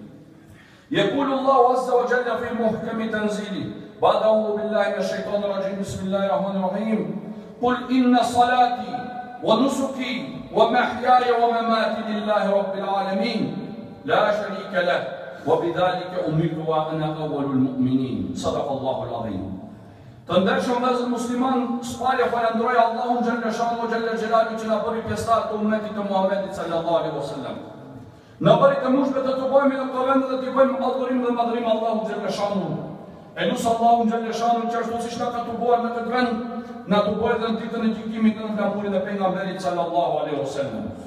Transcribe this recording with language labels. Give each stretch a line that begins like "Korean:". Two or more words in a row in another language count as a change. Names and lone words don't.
Arabic: يقول الله عز وجل في محكم تنزيله بعد أعوذ بالله من الشيطان الرجيم بسم الله الرحمن الرحيم قل إن صلاتي ونسكي ومحياي ومماتي لله رب العالمين لا شريك له وبذلك أمرت وأنا أول المؤمنين. صدق الله العظيم.
Albanian: Të ndershëm vëllezër musliman, shpalje falenderoj Allahun
Arabic: جل شأنه جل جلاله
Albanian: që na bëri pjesëtar të ummetit të Muhamedit
Arabic: صلى الله عليه وسلم.
Albanian: Na bëri të mushme të bëjmë në këto vende dhe të bëjmë adhurim dhe madhrim Allahun
Arabic: جل شأنه.
Albanian: E lusë Allahun
Arabic: جل شأنه
Albanian: që ashtu siç na ka tubuar në këtë vend, na tubojë edhe në ditën e gjykimit në flamurin e pejgamberit
Arabic: صلى الله عليه وسلم.